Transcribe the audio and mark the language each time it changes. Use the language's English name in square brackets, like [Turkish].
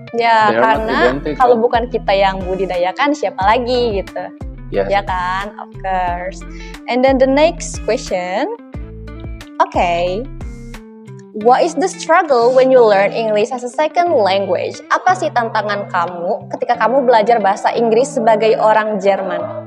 [Indonesian] Ya, karena kalau bukan kita yang budidayakan, siapa lagi gitu. [English] Yes. [Indonesian] Ya kan? [English] Of course. And then the next question. Okay. What is the struggle when you learn English as a second language? [Indonesian] Apa sih tantangan kamu ketika kamu belajar bahasa Inggris sebagai orang Jerman?